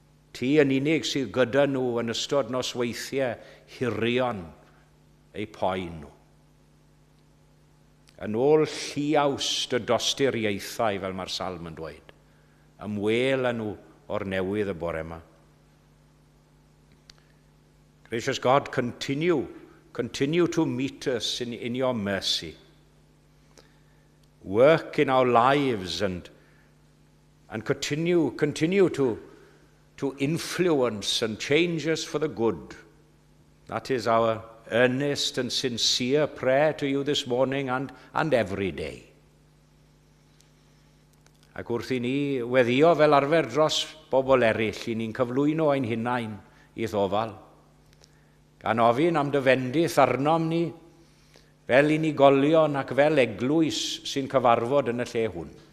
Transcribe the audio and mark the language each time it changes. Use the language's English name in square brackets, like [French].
[Welsh] Ti yn unig sydd gyda nhw yn ystod nosweithiau hirion eu poen nhw. Yn ôl lliawst y dosturiaethau, fel mae'r salm yn dweud, ymwel â nhw o'r newydd y bore yma. [English] Gracious God, continue to meet us in your mercy. Work in our lives and continue to influence and change us for the good. That is our earnest and sincere prayer to you this morning and every day. [Welsh] Ac wrth i ni weddio fel arfer dros bobl eraill, i ni'n cyflwyno ein hunain i ddofal. Gan ofyn am dyfendith arnom ni, fel unigolion ac fel eglwys sy'n cyfarfod yn y lle hwn.